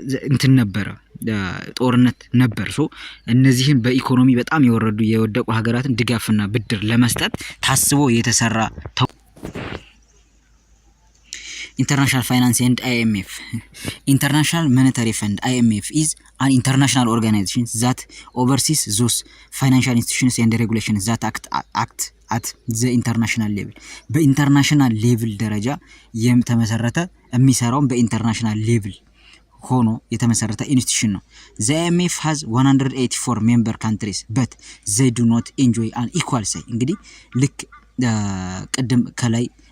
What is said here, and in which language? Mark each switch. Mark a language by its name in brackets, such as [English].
[Amharic] እንትን ነበረ ጦርነት ነበር። ሶ እነዚህን በኢኮኖሚ በጣም የወደቁ ሀገራትን ድጋፍና ብድር ለመስጠት ታስቦ የተሰራ [English] International Finance and IMF. International Monetary Fund (IMF) is an international organization that oversees those financial institutions and regulations that act at the international level. [Amharic] በኢንተርናሽናል ሌቭል ደረጃ የተመሰረተ የሚሰራውን በኢንተርናሽናል ሌቭል ሆኖ የተመሰረተ ኢንስቲትዩሽን ነው። [English] The IMF has 184 member countries but they do not enjoy an equal say። [Amharic] እንግዲህ ልክ ቅድም ከላይ